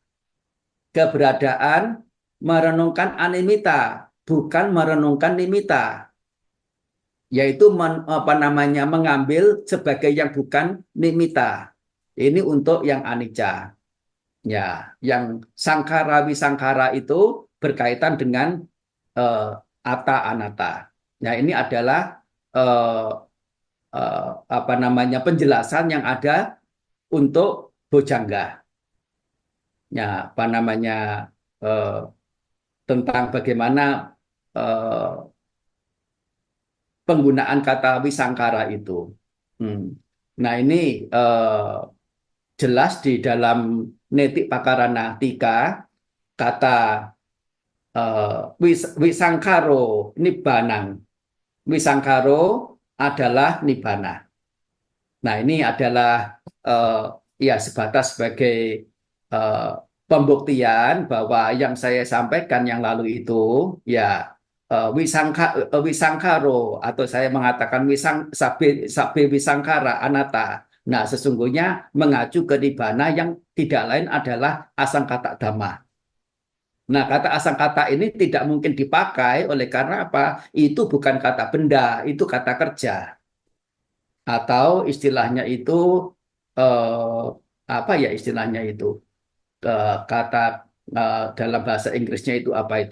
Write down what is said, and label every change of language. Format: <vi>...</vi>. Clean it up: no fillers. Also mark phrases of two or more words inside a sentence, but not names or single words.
<id>Keberadaan merenungkan animita, bukan merenungkan nimita, yaitu apa namanya mengambil sebagai yang bukan nimita. Ini untuk yang anicca. Ya, yang</id> <pi>sangkara wisangkara</pi> <id>itu berkaitan dengan</id> <pi>atta anatta.</pi> <id>Nah, ini adalah apa namanya penjelasan yang ada untuk bojangga. Ya, apa namanya tentang bagaimana penggunaan kata wisangkara itu. Nah, ini jelas di dalam Netik Pakarana Tika kata</id> <pi>wisangkaro nibbanang.</pi> <id>Wisangkaro adalah nibbana. Nah, ini adalah ya sebatas sebagai pembuktian bahwa yang saya sampaikan yang lalu itu ya wisangkaro atau saya mengatakan</id> <pi>sabe wisangkara anatta.</pi> <id>Nah, sesungguhnya mengacu ke nibbana yang tidak lain adalah</id> <pi>asangkata dhamma.</pi> <id>Nah, kata asangkata ini tidak mungkin dipakai oleh karena apa? Itu bukan kata benda, itu kata kerja. Atau istilahnya itu apa ya istilahnya itu, kata dalam bahasa Inggrisnya itu apa itu?</id>